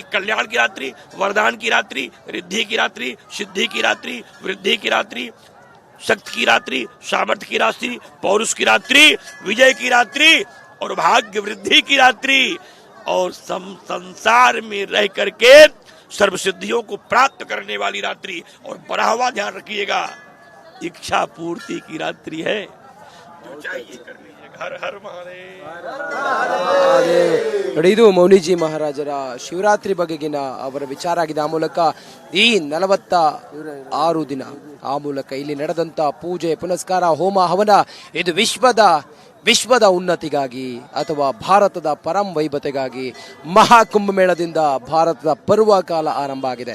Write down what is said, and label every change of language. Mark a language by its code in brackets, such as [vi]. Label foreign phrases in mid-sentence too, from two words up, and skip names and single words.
[hi] कल्याण की रात्रि, वरदान की रात्रि, रिद्धि की रात्रि, सिद्धि की रात्रि, वृद्धि की रात्रि, शक्ति की रात्रि, सामर्थ्य की रात्रि, पौरुष की रात्रि, विजय की रात्रि और भाग्य वृद्धि की रात्रि, और संसार में रह करके सर्व सिद्धियों को प्राप्त करने वाली रात्रि। और बढ़ावा ध्यान रखिएगा, इच्छा पूर्ति की रात्रि है। जो चाहिए कर लीजिएगा। हर हर महादेव। [kn] ನೋಡಿ, ಇದು ಮೌನಿಜಿ ಮಹಾರಾಜರ ಶಿವರಾತ್ರಿ ಬಗೆಗಿನ ಅವರ ವಿಚಾರ ಆಗಿದೆ. ಆ ಮೂಲಕ ಈ 46 ದಿನ ಆ ಮೂಲಕ ಇಲ್ಲಿ ನಡೆದಂತ ಪೂಜೆ ಪುನಸ್ಕಾರ ಹೋಮ ಹವನ ಇದು ವಿಶ್ವದ ಉನ್ನತಿಗಾಗಿ ಅಥವಾ ಭಾರತದ ಪರಂ ವೈಭವತೆಗಾಗಿ ಮಹಾಕುಂಭಮೇಳದಿಂದ ಭಾರತದ ಪರ್ವಕಾಲ ಆರಂಭ ಆಗಿದೆ.